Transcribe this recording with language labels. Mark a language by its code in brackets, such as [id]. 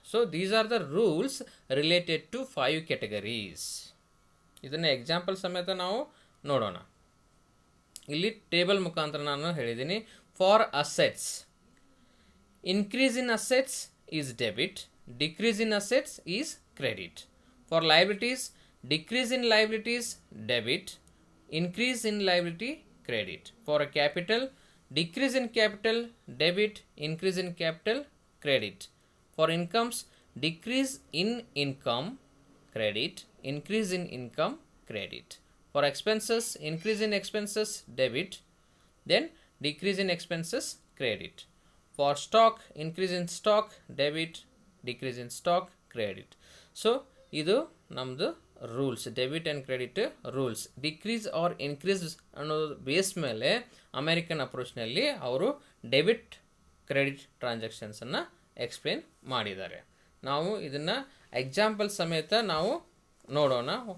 [en] So these are the rules related to 5 categories. [kn] ಇದನ್ನು example ಸಮೇತ ನಾವು ನೋಡೋಣ. ಇಲ್ಲಿ ಟೇಬಲ್ ಮುಖಾಂತರ ನಾನು ಹೇಳಿದ್ದೀನಿ. [en] For assets, increase in assets is debit, decrease in assets is credit. For liabilities, decrease in liabilities debit, increase in liability credit. For a capital, decrease in capital debit, increase in capital credit. For incomes, decrease in income credit, increase in income credit. For expenses, increase in expenses debit, then decrease in expenses credit. For stock, increase in stock debit, decrease in stock credit. [kn] So ಇದು ನಮ್ಮದು rules, debit and credit rules. Decrease R increase ಅನ್ನೋದು base ಮೇಲೆ American ಅಪ್ರೋಚ್ನಲ್ಲಿ ಅವರು debit credit ಟ್ರಾನ್ಸಾಕ್ಷನ್ಸನ್ನು explain ಮಾಡಿದ್ದಾರೆ. ನಾವು ಇದನ್ನು example ಸಮೇತ ನಾವು ನೋಡೋಣ.